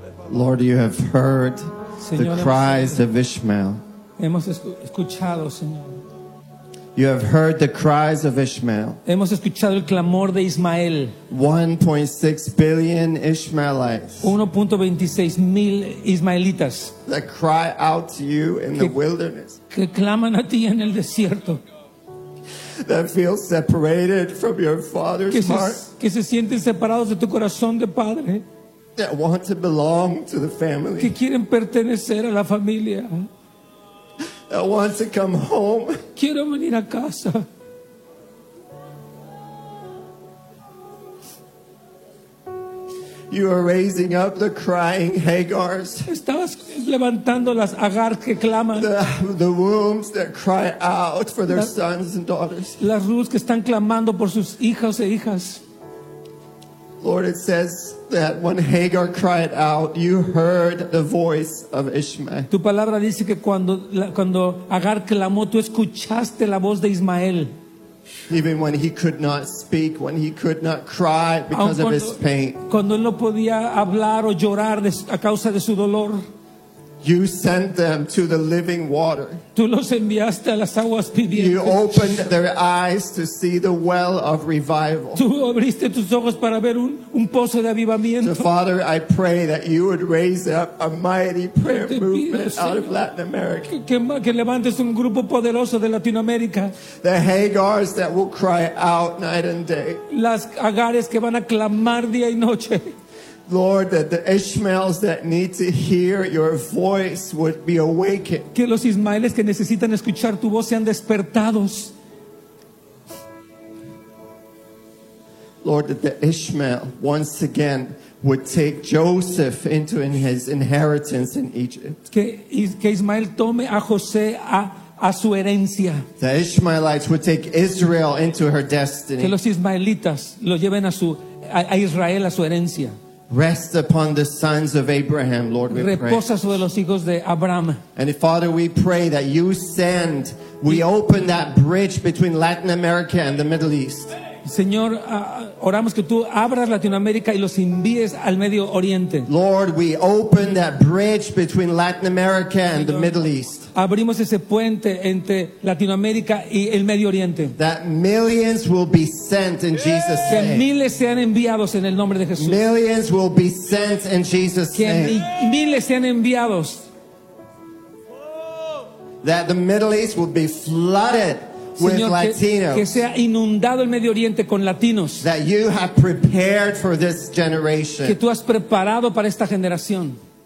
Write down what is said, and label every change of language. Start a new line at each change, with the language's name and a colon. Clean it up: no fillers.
English: Lord, you have heard the cries of Ishmael.
Spanish: Hemos escuchado, Señor.
English: You have heard the cries of Ishmael.
Spanish: Hemos escuchado el clamor de Ismael.
English: 1.6 billion Ishmaelites.
Spanish: 1.26 mil Ismaelitas.
English: That cry out to you in the wilderness.
Spanish: Que claman a ti en el desierto.
English: That feel separated from your father's heart.
Spanish: Que se sienten separados de tu corazón de padre.
English: That want to belong to the family.
Spanish: Que quieren pertenecer a la familia.
English: That want to come home.
Spanish: Quiero venir a casa.
English: You are raising up the crying Hagars.
Spanish: Estabas levantando las Agar que claman.
English: The wombs that cry out for their sons and daughters.
Spanish: Las Ruths que están clamando por sus hijos e hijas.
English: Lord, it says that when Hagar cried out, you heard the voice of Ishmael.
Spanish: Tu palabra dice que cuando Agar clamó, tú escuchaste la voz de Ismael.
English: Even when he could not speak, when he could not cry because of his pain.
Spanish: Cuando él no podía hablar o llorar a causa de su dolor.
English: You sent them to the living water.
Spanish: Tú los enviaste a las aguas vivientes.
English: You opened their eyes to see the well of revival.
Spanish: Tú abriste tus ojos para ver un pozo de avivamiento.
English: So Father, I pray that you would raise up a mighty prayer movement out of Latin America.
Spanish: Que levantes un grupo poderoso de Latinoamérica.
English: The Hagars that will cry out night and day.
Spanish: Las Agares que van a clamar día y noche.
English: Lord, that the Ishmaels that need to hear your voice would be awakened.
Spanish: Que los Ismaeles que necesitan escuchar tu voz sean despertados.
English: Lord, that the Ishmael once again would take Joseph into his inheritance in Egypt.
Spanish: Que Ismael tome a José a su herencia.
English: The Ishmaelites would take Israel into her destiny.
Spanish: Que los Ismaelitas lo lleven a Israel a su herencia.
English: Rest upon the sons of Abraham, Lord, we
Spanish: Reposa sobre los hijos de Abraham.
English: And Father, we pray that you send, we open that bridge between Latin America and the Middle East.
Spanish: Señor, oramos que tú abras Latinoamérica y los envíes al Medio Oriente.
English: Lord, we open that bridge between Latin America and the Middle East.
Spanish: Abrimos ese puente entre Latinoamérica y el Medio Oriente.
English: That millions will be sent in Jesus' name.
Spanish: Que miles sean enviados en el nombre de Jesús.
English: Millions will be sent in Jesus' name.
Spanish: Que miles sean enviados.
English: That the Middle East will be flooded.
Spanish: Señor,
English: with Latinos,
Spanish: que sea inundado el Medio Oriente con latinos.
English: That you have prepared for this generation.
Spanish: Que tú has preparado para esta generación.